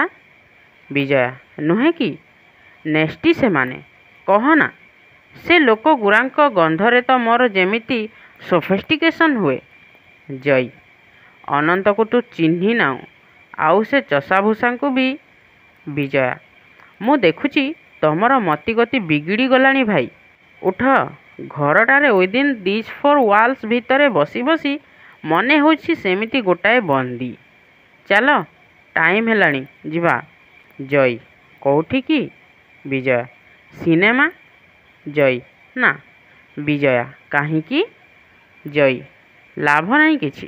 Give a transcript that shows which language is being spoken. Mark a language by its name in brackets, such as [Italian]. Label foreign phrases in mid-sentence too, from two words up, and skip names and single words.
[Odia] ବିଜୟା ନୁହେଁ କି ନେଷ୍ଟି ସେ ମାନେ କହନା ସେ ଲୋକ ଗୁଡ଼ାଙ୍କ ଗନ୍ଧରେ ତ ମୋର ଯେମିତି ସୋଫିଷ୍ଟିକେସନ ହୁଏ। ଜଇ ଅନନ୍ତ କୁ ତୁ ଚିହ୍ନି ନାଉଁ ଆଉ ସେ ଚଷା ଭୂଷାଙ୍କୁ ଭି। ବିଜୟା ମୁଁ ଦେଖୁଛି ତମର ମତିଗତି ବିଗିଡ଼ି ଗଲାଣି ଭାଇ। ଉଠ ଘରଟାରେ [English] within this 4 walls [Odia] ଭିତରେ ବସି ବସି ମନେ ହଉଛି ସେମିତି ଗୋଟାଏ ବନ୍ଦୀ। ଚଲୋ ଟାଇମ ହେଲାଣି ଯିବା। ଜଇ କୋଉଠି କି? ବିଜୟା ସିନେମା। ଜଇ ନା। ବିଜୟା କାହିଁକି? ଜଇ ଲାଭ ନାହିଁ କିଛି।